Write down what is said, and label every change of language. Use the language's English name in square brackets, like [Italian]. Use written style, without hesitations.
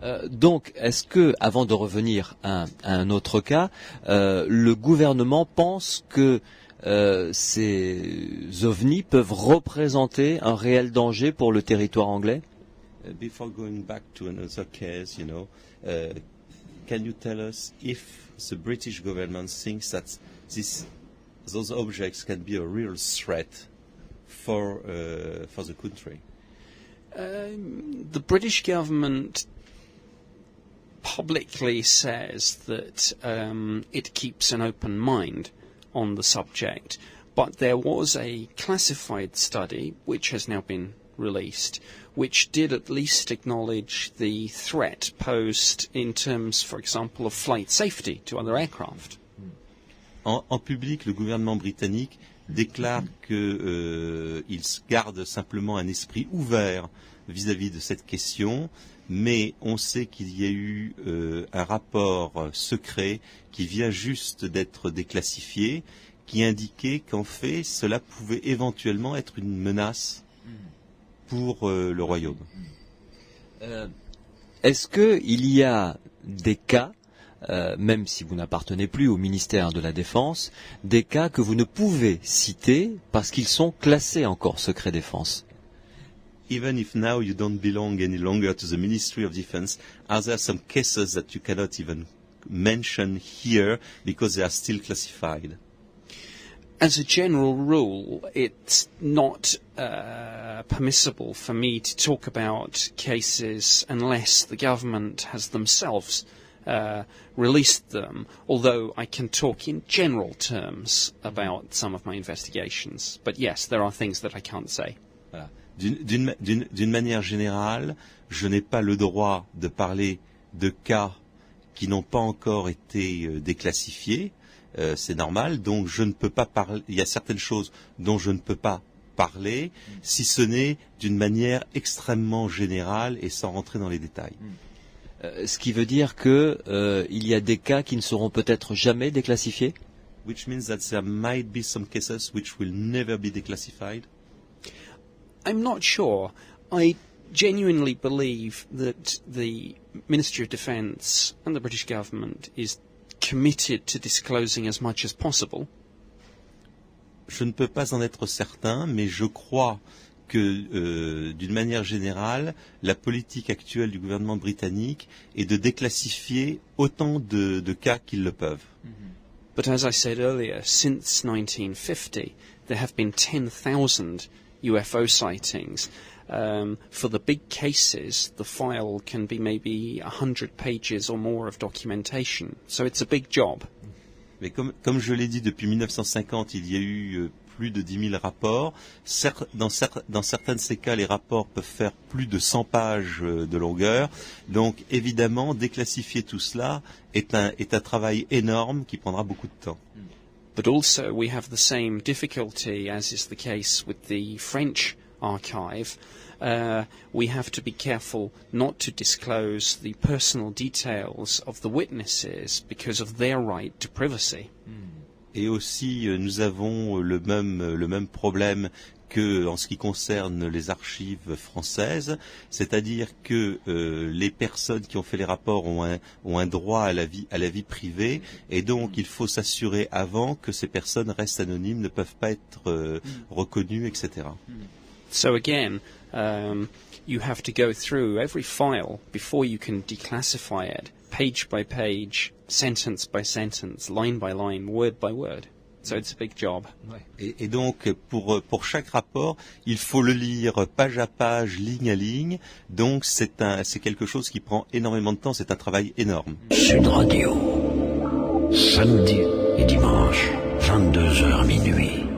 [French] Donc, est-ce que, avant de revenir à un autre cas, le gouvernement pense que ces ovnis peuvent représenter un réel danger pour le territoire anglais? [English] Before going back to another case, you know, can you tell us if the British government thinks that those objects can be a real threat for the country? The British government publicly says that it keeps an open mind on the subject, but there was a classified study which has now been released, which did at least acknowledge the threat posed in terms, for example, of flight safety to other aircraft. [French] En public, le gouvernement britannique déclare qu'il garde simplement un esprit ouvert vis-à-vis de cette question, mais on sait qu'il y a eu un rapport secret qui vient juste d'être déclassifié, qui indiquait qu'en fait, cela pouvait éventuellement être une menace pour le Royaume. Est-ce qu'il y a des cas, même si vous n'appartenez plus au ministère de la Défense, des cas que vous ne pouvez citer parce qu'ils sont classés encore secret défense? [English] Even if now you don't belong any longer to the Ministry of Defense, are there some cases that you cannot even mention here because they are still classified? As a general rule, it's not permissible for me to talk about cases unless the government has themselves released them, although I can talk in general terms about some of my investigations. But yes, there are things that I can't say. [French] Voilà. D'une manière générale, je n'ai pas le droit de parler de cas qui n'ont pas encore été déclassifiés. C'est normal, donc je ne peux pas parler. Il y a certaines choses dont je ne peux pas parler, si ce n'est d'une manière extrêmement générale et sans rentrer dans les détails. Ce qui veut dire que il y a des cas qui ne seront peut-être jamais déclassifiés. [English] Which means that there might be some cases which will never be declassified. I'm not sure. I genuinely believe that the Ministry of Defence and the British government is committed to disclosing as much as possible. [French] Je ne peux pas en être certain, mais je crois que, d'une manière générale, la politique actuelle du gouvernement britannique est de déclassifier autant de cas qu'ils le peuvent. [English] But as I said earlier, since 1950, there have been 10,000 UFO sightings. For the big cases, the file can be maybe 100 pages or more of documentation. So it's a big job. [French] Mais comme je l'ai dit, depuis 1950, il y a eu plus de 10 000 rapports. Dans certains de ces cas, les rapports peuvent faire plus de 100 pages de longueur. Donc, évidemment, déclassifier tout cela est un travail énorme qui prendra beaucoup de temps. [English] But also, we have the same difficulty, as is the case with the French archive. We have to be careful not to disclose the personal details of the witnesses because of their right to privacy. [French] Et aussi, nous avons le même problème que en ce qui concerne les archives françaises, c'est-à-dire que les personnes qui ont fait les rapports ont un droit à la vie privée, et donc il faut s'assurer avant que ces personnes restent anonymes, ne peuvent pas être reconnues, etc. [English] So again, you have to go through every file before you can declassify it, page by page, sentence by sentence, line by line, word by word. So it's a big job. [French] Et donc, pour chaque rapport, il faut le lire page à page, ligne à ligne. Donc, c'est quelque chose qui prend énormément de temps. C'est un travail énorme. Sud Radio. Samedi et dimanche, 22h minuit.